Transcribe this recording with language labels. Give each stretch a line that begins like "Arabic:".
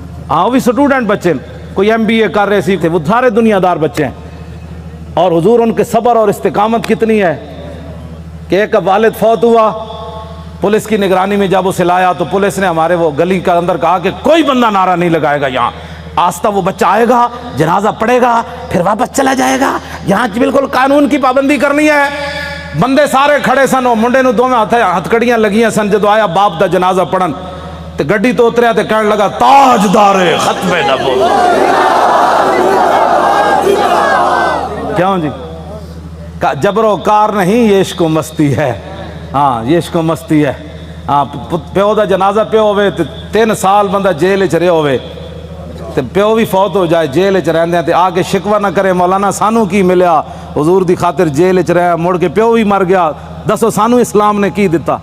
Urdu: ہاں وہ بھی سٹوڈنٹ بچے کوئی MBA کر رہے سی تھے وہ سارے دنیا دار بچے ہیں اور حضور ان کے صبر اور استقامت کتنی ہے کہ ایک والد فوت ہوا پولیس کی نگرانی میں جب اسے لایا تو پولیس نے ہمارے وہ گلی کا اندر کہا کہ کوئی بندہ نعرہ نہیں لگائے گا یہاں آستہ وہ بچہ آئے گا جنازہ پڑے گا پھر واپس چلا جائے گا یہاں بالکل قانون کی پابندی کرنی ہے.
Punjabi: بندے سارے کھڑے سن وہ منڈے نو دو میں ہتھکڑیاں لگیاں سن جدو آیا باپ دا جنازہ پڑھن تے گڈی تو اتریا تے کہنے لگا تاجدار ختم نبوت.
Urdu: کیوں جی جبر و کار نہیں یہ عشق و مستی ہے. ہاں یہ عشق و مستی ہے.
Punjabi: ہاں پیو دا جنازہ پیو ہوئے 3 سال بندہ جیل چ رہے ہوئے تے پیو بھی فوت ہو جائے جیل چ رہندے تے آگے شکوہ نہ کرے مولانا سانو کی ملیا حضور دی خاطر جیل چ رہا مڑ کے پیو بھی مر گیا دسو سانو اسلام نے کی دیتا.